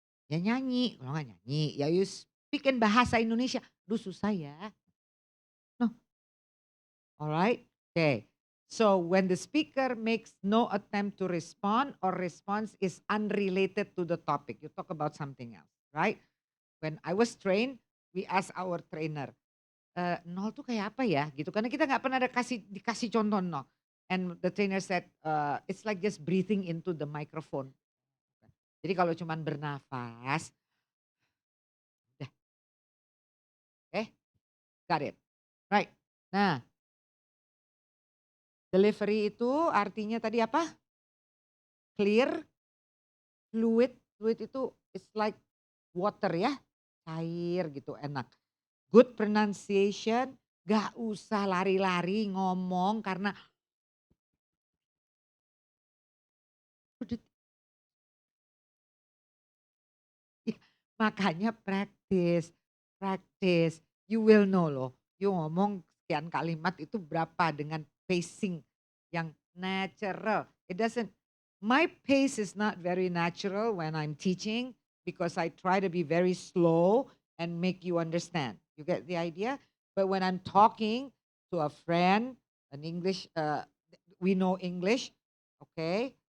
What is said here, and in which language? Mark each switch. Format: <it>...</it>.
<id>Ya nyanyi, kalau nggak nyanyi, ya</id> <en>you speak in bahasa Indonesia.</en> <id>Duh susah ya. No. Alright? Okay.</id> <en>So when the speaker makes no attempt to respond or response is unrelated to the topic. You talk about something else, right? When I was trained, we ask our trainer,</en> <id>nol tuh kayak apa ya gitu. Karena kita nggak pernah dikasih contoh nol.</id> <en>And the trainer said, it's like just breathing into the microphone.</en> <id>Jadi kalau cuman bernafas, udah.</id> <en>Okay, got it. Right.</en> <id>Nah, delivery itu artinya tadi apa?</id> <en>Clear, fluid. Fluid itu it's like water ya,</en> <id>cair gitu, enak.</id> <en>Good pronunciation,</en> <id>gak usah lari-lari ngomong karena makanya</id> <en>practice, practice. You will know loh.</en> <id>You ngomong sekian kalimat itu berapa dengan pacing yang natural.</id> <en>It doesn't, my pace is not very natural when I'm teaching because I try to be very slow and make you understand. You get the idea? But when I'm talking to a friend, an English, we know English, okay?</en>